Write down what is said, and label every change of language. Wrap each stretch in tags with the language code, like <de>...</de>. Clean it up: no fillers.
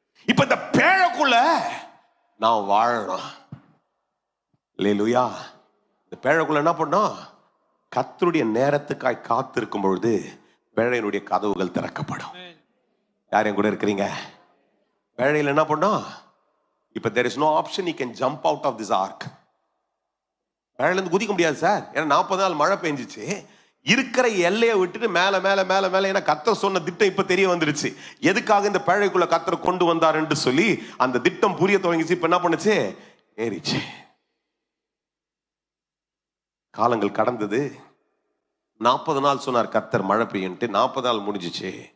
<ta>இப்ப இந்த பேழைக்குள்ள நான் வாழணும். அல்லேலூயா. இந்த பேழைக்குள்ள என்ன பண்ணோம்? கர்த்தருடைய நேரத்துக்காய் காத்திருக்கும் பொழுது பேழையினுடைய கதவுகள் திறக்கப்படும். யாரையும் கூட இருக்கிறீங்க? பேழையில் என்ன பண்ணோம்? இப்ப</ta> <en>there is no option you can jump out of this ark.</en> <ta>பேழையில இருந்து குதிக்க முடியாது சார். ஏன்னா 40 நாள் மழை பெஞ்சிச்சு. இருக்கிற எல்லையை விட்டுட்டு மேல மேல மேல மேல, ஏன்னா கர்த்தர் சொன்ன திட்டம் இப்ப தெரிய வந்துருச்சு. எதுக்காக இந்த பேழைக்குள்ள கர்த்தர் கொண்டு வந்தாருன்னு சொல்லி அந்த திட்டம் புரிய துவங்கிச்சு. இப்ப என்ன பண்ணுச்சு? ஏறிச்சு. காலங்கள் கடந்தது. 40 நாள் சொன்னார் கர்த்தர் மழை பெய்யுன்ட்டு. 40 நாள் முடிஞ்சிச்சு.</ta>